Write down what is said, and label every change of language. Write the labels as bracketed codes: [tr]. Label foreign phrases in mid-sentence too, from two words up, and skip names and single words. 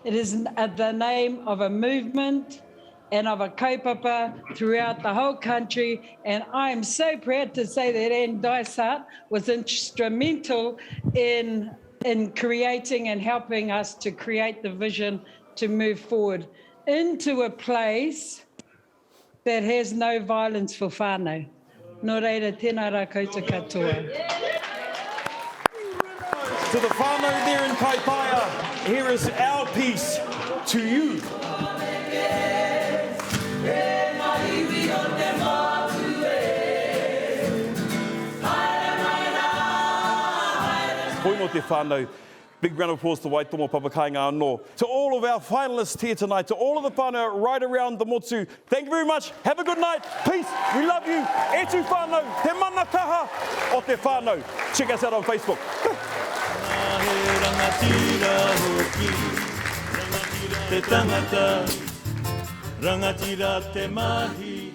[en] It is the name of a movement and of a kaupapa throughout the whole country. And I am so proud to say that Anne Dysart was instrumental in creating and helping us to create the vision to move forward into a place that has no violence for whānau. [mi] Nō reira, tēnā rā koutou katoa. [en] To the whānau there in Kaipaia, here is our piece to you. [mi] Koe no te whānau. [en] Big round of applause to Waitomo Papakainga anō. To all of our finalists here tonight, to all of the whānau right around the motu, thank you very much. Have a good night. Peace. We love you. [mi] E Tū Whānau, te mana kaha o te whānau. [en] Check us out on Facebook. [mi] Te tangata, rangatira te mahi.